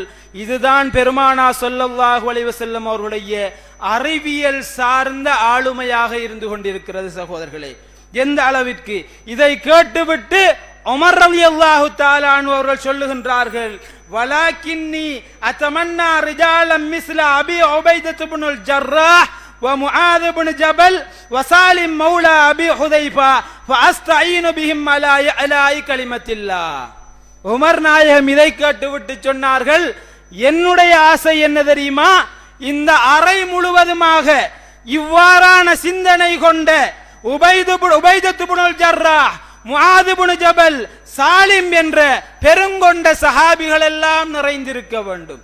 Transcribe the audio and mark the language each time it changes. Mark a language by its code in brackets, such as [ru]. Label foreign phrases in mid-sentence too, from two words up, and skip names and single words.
[ta] இதுதான் பெருமானா [ar] صلى الله عليه وسلم [ta] அவர்களுடைய அறிவியல் சார்ந்த ஆளுமையாக இருந்து கொண்டிருக்கிறது. சகோதரர்களே, எந்த அளவிற்கு இதை கேட்டுவிட்டு உமர் [ar] رضي الله تعالى عنه [ta] அவர்கள் சொல்லுகின்றார்கள், [ar] ولكني أتمنى رجالا مثل أبي عبيدة بن الجراح ومعاذ بن جبل وسالم مولى ابي حذيفه فاستعين بهم على اعلاء كلمه الله. [ta] உமர் நாயகம் இதை கேட்டுவிட்டு சொன்னார்கள், என்னுடைய ஆசை என்ன தெரியுமா? இந்த அறை முழுவதுமாக இவ்வாறான சிந்தனை கொண்ட உபைதத் இப்னுல் ஜர்ராஹ், முஆத் இப்னு ஜபல், சாலிம் என்ற பெருங்கொண்ட சஹாபிகள் எல்லாம் நிறைந்திருக்க வேண்டும்.